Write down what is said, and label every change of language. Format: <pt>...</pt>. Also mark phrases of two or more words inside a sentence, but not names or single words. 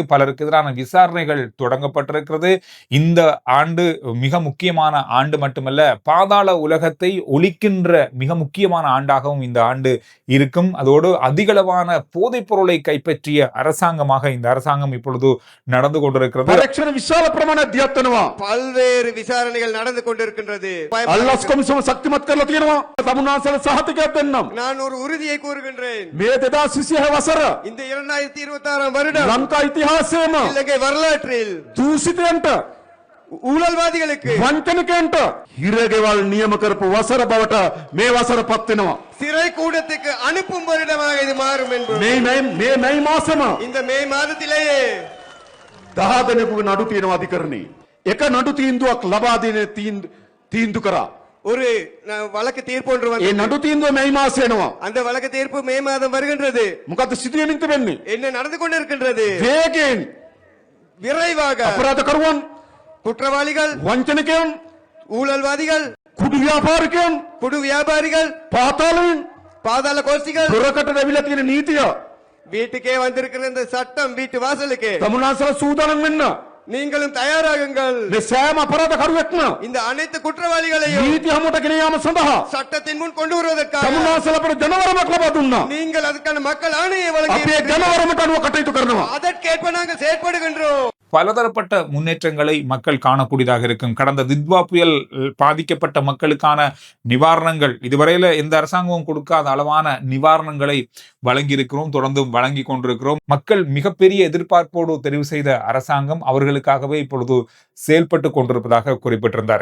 <ta>பலருக்கு எதிரான விசாரணைகள் தொடங்கப்பட்டிருக்கிறது. இந்த ஆண்டு மிக முக்கியமான ஆண்டு மட்டுமல்ல, பாதாள உலகத்தை ஒழிக்கின்ற மிக முக்கியமான ஆண்டாகவும் இந்த ஆண்டு இருக்கும். அதோடு அதிகளவான போதைப் பொருளை கைப்பற்றிய அரசாங்கமாக இந்த அரசாங்கம் இப்பொழுது நடந்து கொண்டிருக்கிறது. பல்வேறு விசாரணைகள் நடந்து கொண்டிருக்கின்றது.</ta> <si>අල්ලස් කොමිසම ශක්තිමත් කරලා තියෙනවා. තමුන්නාසල සහතිකයක් දෙන්නම්.</si> <ta>நான் ஒரு உறுதியை கூறுகின்றேன்.</ta> <si>මේ 2026 වසර</si> <ta>இந்த 2026 வருடம்</ta> <si>ලංකා ඉතිහාසයේම</si> <ta>இலங்கை வரலாற்றில்</ta> <si>දූෂිතයන්ට</si> <ta>ஊழல்வாதிகளுக்கு</ta> <si>වංචනිකයන්ට හිරගෙවල් නියම කරපු වසර බවට මේ වසර පත් වෙනවා.</si> <ta>சிறை கூடத்துக்கு அனுப்பும் வருடமாக இது மாறும் என்பது</ta> <si>මේ මාසම</si> <ta>இந்த மே மாதத்திலேயே</ta> <si>10 දෙනෙකුගේ නඩු තියෙනවා අධිකරණේ. එක නඩු තීන්දුවක් ලබා දෙන තීන්දුව කරා.</si> <ta>ஒரு வழக்கு தீர்ப்பு ஒன்று</ta> <si>ඒ</si> <ta>வந்தது.</ta> <si>නඩු තීන්දුව මේ මාසෙ එනවා.</si> <ta>அந்த வழக்கு தீர்ப்பு மே மாதம் வருகின்றது.</ta> <si>මොකද්ද සිදුවෙමින් තිබෙන්නේ?</si> <ta>என்ன நடந்து கொண்டிருக்கின்றது?</ta> <si>වේගෙන්</si> <ta>விரைவாக</ta> <si>අපරාධකරුවන්,</si> <ta>குற்றவாளிகள்,</ta> <si>වංචනිකයන්,</si> <ta>ஊழல்வாதிகள்,</ta> <si>කුඩු ව්‍යාපාරිකයන්,</si> <ta>குடு வியாபாரிகள்,</ta> <si>පාතාලයෙන්</si> <ta>பாதாள கோஷ்டிகள்,</ta> <si>දොරකට ඇවිල්ලා තියෙන නීතිය</si> <ta>வீட்டுக்கே வந்திருக்கிற இந்த சட்டம் வீட்டு வாசலுக்கு</ta> <si>තමුන්නාසල සූදානම් වෙන්න.</si> <ta>நீங்களும் தயாராகுங்கள்.</ta> <si>මේ සෑම අපරාධකරුවෙක්ම</si> <ta>இந்த அனைத்து குற்றவாளிகளையும்</ta> <si>නීති හමුවට ගෙන යාම සඳහා</si> <ta>சட்டத்தின் முன் கொண்டு வருவதற்காக</ta> <si>තමුන්නාසල අපට ජනවරමක් ලබා දුන්නා.</si> <ta>நீங்கள் அதுக்கான மக்கள் ஆணையை வழங்கி</ta> <si>අපි ඒ ජනවරමට අනුව කටයුතු කරනවා.</si> <ta>அதற்கேற்ப நாங்கள் செயற்படுகின்றோம். பலதரப்பட்ட முன்னேற்றங்களை மக்கள் காணக்கூடியதாக இருக்கும். கடந்த தித்வா புயல் பாதிக்கப்பட்ட மக்களுக்கான நிவாரணங்கள் இதுவரையில எந்த அரசாங்கமும் கொடுக்காத அளவான நிவாரணங்களை வழங்கியிருக்கிறோம், தொடர்ந்தும் வழங்கி கொண்டிருக்கிறோம். மக்கள் மிகப்பெரிய எதிர்பார்ப்போடு தெரிவு செய்த அரசாங்கம் அவர்களுக்காகவே இப்பொழுது செயல்பட்டு கொண்டிருப்பதாக குறிப்பிட்டிருந்தார்.</ta>